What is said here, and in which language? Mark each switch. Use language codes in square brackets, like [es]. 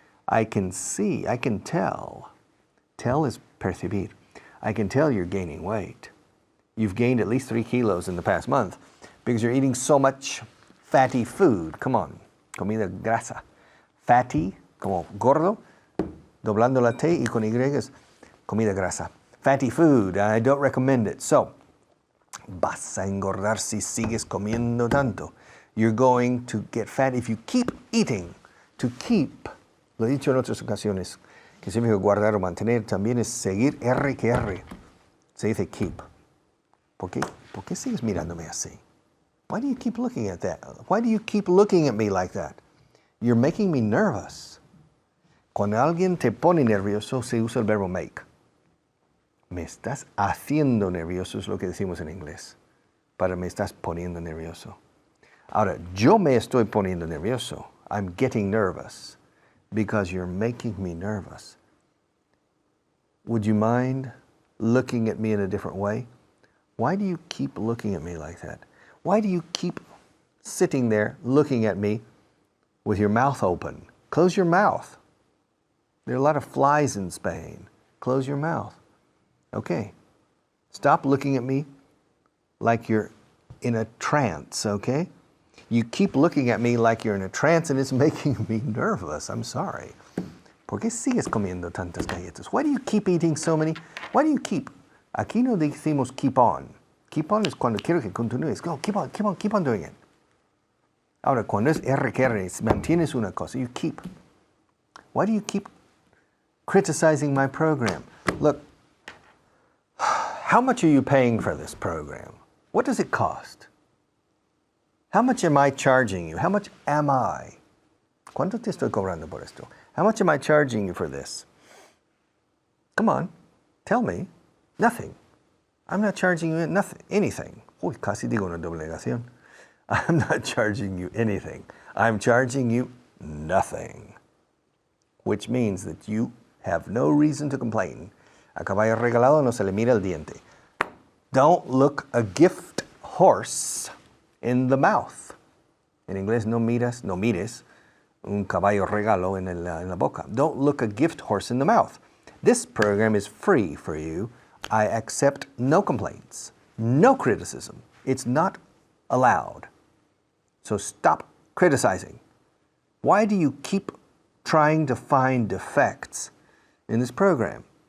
[en] I can see, I can tell. Tell is percibir. I can tell you're gaining weight. You've gained at least 3 kilos in the past month because you're eating so much fatty food. Come on, [es] comida grasa. Fatty, como gordo, doblando la T y con Y es comida grasa. [en] Fatty food, I don't recommend it. So, [es] vas a engordar si sigues comiendo tanto. [en] You're going to get fat if you keep eating. [es] To keep, lo he dicho en otras ocasiones, que siempre guardar o mantener también es seguir R que R. Se dice keep. ¿Por qué sigues mirándome así? [en] Why do you keep looking at that? Why do you keep looking at me like that? You're making me nervous. [es] Cuando alguien te pone nervioso, se usa el verbo make. Me estás haciendo nervioso es lo que decimos en inglés. Para me estás poniendo nervioso. Ahora, yo me estoy poniendo nervioso. [en] I'm getting nervous because you're making me nervous. Would you mind looking at me in a different way? Why do you keep looking at me like that? Why do you keep sitting there looking at me with your mouth open? Close your mouth. There are a lot of flies in Spain. Close your mouth. Okay. Stop looking at me like you're in a trance, okay? You keep looking at me like you're in a trance and it's making me nervous. I'm sorry. [es] ¿Por qué sigues comiendo tantas galletas? [en] Why do you keep eating so many? Why do you keep? [es] Aquí no decimos [en] keep on. [es] Keep on es cuando quiero que continúes. [en] Go, keep on doing it. [es] Ahora, cuando es R que R, mantienes una cosa, you keep. [en] Why do you keep criticizing my program? Look, how much are you paying for this program? What does it cost? How much am I charging you? How much am I? [es] ¿Cuánto te estoy cobrando por esto? [en] How much am I charging you for this? Come on, tell me. Nothing. I'm not charging you anything. [es] Uy, casi digo una doble negación. [en] I'm not charging you anything. I'm charging you nothing. Which means that you have no reason to complain. [es] A caballo regalado no se le mira el diente. [en] Don't look a gift horse in the mouth. [es] En inglés no mires un caballo regalo en la boca. [en] Don't look a gift horse in the mouth. This program is free for you. I accept no complaints, no criticism. It's not allowed. So stop criticizing. Why do you keep trying to find defects in this program?